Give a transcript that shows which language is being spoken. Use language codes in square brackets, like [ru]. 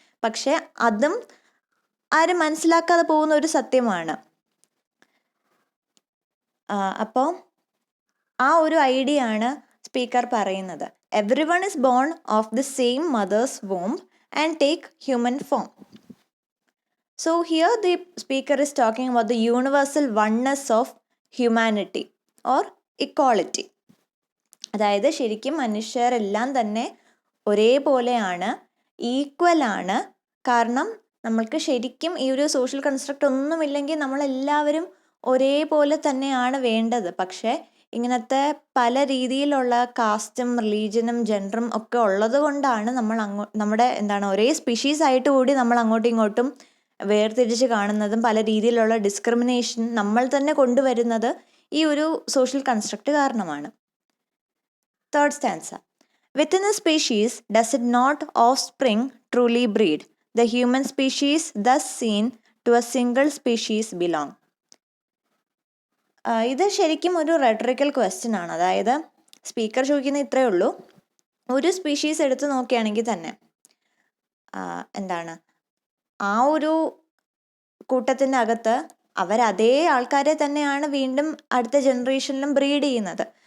[ml] പക്ഷെ അതും ആരും മനസ്സിലാക്കാതെ പോകുന്ന ഒരു സത്യമാണ്. അപ്പോൾ ആ ഒരു ഐഡിയ ആണ് സ്പീക്കർ പറയുന്നത്. [en] Every one is born of the same mother's womb and take human form. So here the speaker is talking about the universal oneness of humanity or equality. [ml] അതായത് ശരിക്കും മനുഷ്യരെല്ലാം തന്നെ ഒരേപോലെയാണ്, ഈക്വലാണ്. കാരണം നമ്മൾക്ക് ശരിക്കും ഈ ഒരു സോഷ്യൽ കൺസ്ട്രക്റ്റ് ഒന്നുമില്ലെങ്കിൽ നമ്മളെല്ലാവരും ഒരേപോലെ തന്നെയാണ് വേണ്ടത്. പക്ഷേ ഇങ്ങനത്തെ പല രീതിയിലുള്ള കാസ്റ്റും റിലീജിയനും ജെൻഡറും ഒക്കെ ഉള്ളത് കൊണ്ടാണ് നമ്മുടെ ഒരേ സ്പീഷീസ് ആയിട്ട് കൂടി നമ്മൾ അങ്ങോട്ടും ഇങ്ങോട്ടും വേർതിരിച്ച് കാണുന്നതും പല രീതിയിലുള്ള ഡിസ്ക്രിമിനേഷൻ നമ്മൾ തന്നെ കൊണ്ടുവരുന്നത് ഈ ഒരു സോഷ്യൽ കൺസ്ട്രക്റ്റ് കാരണമാണ്. [en] Third stanza. Within a species does it not offspring truly breed? The human species thus seen to a single species belong. [ml] ഇത് ശരിക്കും ഒരു റെട്ടറിക്കൽ ക്വസ്റ്റ്യൻ ആണ്. അതായത് സ്പീക്കർ ചോദിക്കുന്ന ഇത്രയേ ഉള്ളൂ, ഒരു സ്പീഷീസ് എടുത്ത് നോക്കുകയാണെങ്കിൽ തന്നെ ആ ഒരു കൂട്ടത്തിൻ്റെ അകത്ത് അവരതേ ആൾക്കാരെ തന്നെയാണ് വീണ്ടും അടുത്ത ജനറേഷനിലും ബ്രീഡ് ചെയ്യുന്നത്.